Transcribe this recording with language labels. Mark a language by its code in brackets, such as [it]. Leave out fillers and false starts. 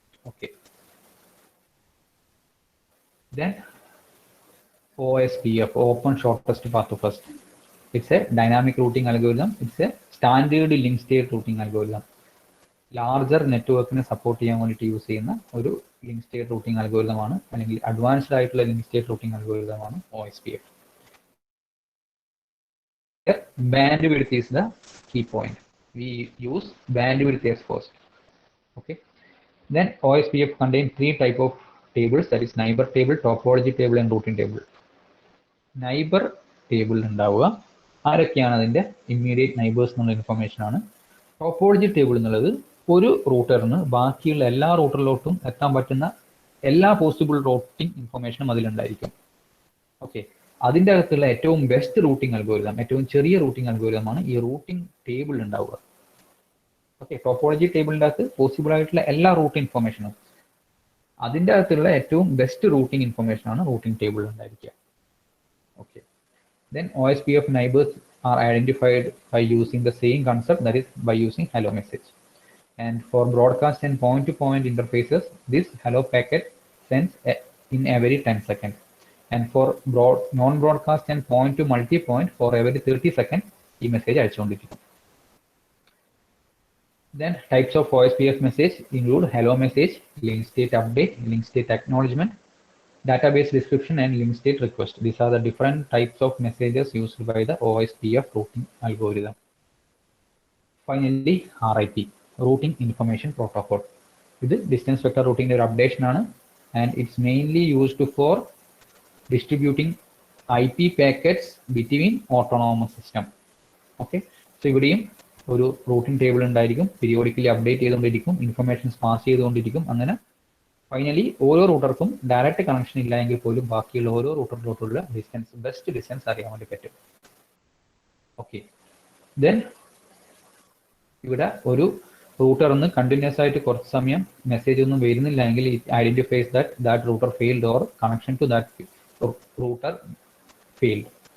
[en] Okay, then OSPF, Open Shortest Path First. It's a dynamic routing algorithm. It's a standard link state routing algorithm. [ml] Larger നെറ്റ്വർക്കിനെ support ചെയ്യാൻ വേണ്ടിയിട്ട് use ചെയ്യുന്ന ഒരു link state routing algorithm ആണ്, അല്ലെങ്കിൽ advanced ആയിട്ടുള്ള link state routing algorithm ആണ് OSPF. [en] Bandwidth is the key point. We use bandwidth as first. Okay, then OSPF contains 3 types of tables, that is neighbor table, topology table and routing table. [ml] Neighbor table ഉണ്ടാവുക ആരൊക്കെയാണ് അതിന്റെ immediate neighbours എന്നുള്ള information ആണ്. Topology table എന്നുള്ളത് ഒരു റൂട്ടറിന് ബാക്കിയുള്ള എല്ലാ റൂട്ടറിലോട്ടും എത്താൻ പറ്റുന്ന എല്ലാ പോസിബിൾ റൂട്ടിംഗ് ഇൻഫർമേഷനും അതിലുണ്ടായിരിക്കും. ഓക്കെ, അതിൻ്റെ അകത്തുള്ള ഏറ്റവും ബെസ്റ്റ് റൂട്ടിംഗ് അൽഗോരിതം, ഏറ്റവും ചെറിയ റൂട്ടിംഗ് അൽഗോരിതമാണ് ഈ റൂട്ടിംഗ് ടേബിൾ ഉണ്ടാവുക. ഓക്കെ, ടോപ്പോളജി ടേബിളിൻ്റെ അകത്ത് പോസിബിൾ ആയിട്ടുള്ള എല്ലാ റൂട്ടിംഗ് ഇൻഫർമേഷനും, അതിൻ്റെ അകത്തുള്ള ഏറ്റവും ബെസ്റ്റ് റൂട്ടിംഗ് ഇൻഫർമേഷൻ ആണ് റൂട്ടിംഗ് ടേബിൾ ഉണ്ടായിരിക്കുക. [en] Okay, then OSPF neighbors are identified by using the same concept, that is by using hello message. And for broadcast and point-to-point interfaces, this hello packet sends in every 10 seconds. And for non-broadcast and point-to-multi-point, for every 30 seconds, [ml] ഈ message അയച്ചുകൊണ്ടിരിക്കും. [en] Then types of OSPF message include hello message, link state update, link state acknowledgement, database description and link state request. These are the different types of messages used by the OSPF routing algorithm. Finally, RIP, Routing Information Protocol. This distance vector routing updation ആണ്, and it's mainly used for distributing IP packets between autonomous system. [ml] Okay, so ഇവിടെയും ഒരു routing table ഉണ്ടായിരിക്കും, periodically update ചെയ്തുകൊണ്ടിരിക്കും, informations pass ചെയ്തുകൊണ്ടിരിക്കും. അങ്ങനെ finally ഓരോ റൂട്ടർക്കും direct connection ഇല്ല എങ്കിൽ പോലും ബാക്കിയുള്ള ഓരോ റൂട്ടറിലോട്ടുള്ള ഡിസ്റ്റൻസ്, ബെസ്റ്റ് ഡിസ്റ്റൻസ് അറിയാൻ വേണ്ടി പറ്റും. ഓക്കെ, ദെൻ ഇവിടെ ഒരു റൂട്ടറിന്ന് കണ്ടിന്യൂസ് ആയിട്ട് കുറച്ച് സമയം മെസ്സേജ് ഒന്നും വരുന്നില്ല എങ്കിൽ [en] it identifies that router failed [ml] or connection to that router failed.